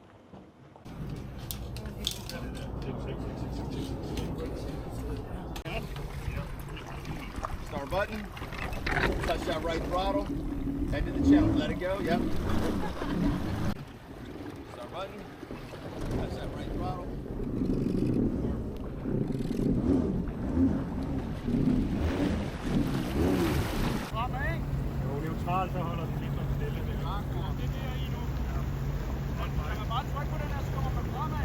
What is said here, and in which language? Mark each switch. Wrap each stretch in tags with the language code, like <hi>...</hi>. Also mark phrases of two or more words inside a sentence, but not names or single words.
<en>Start button, touch that right throttle, head to the channel, let it go, yep. Start button, touch that right throttle.</en> <da>Jo, neutral, så holder den lidt stille. Det er i nu. Man kan bare trykke på den her, så kommer man fremad.</da>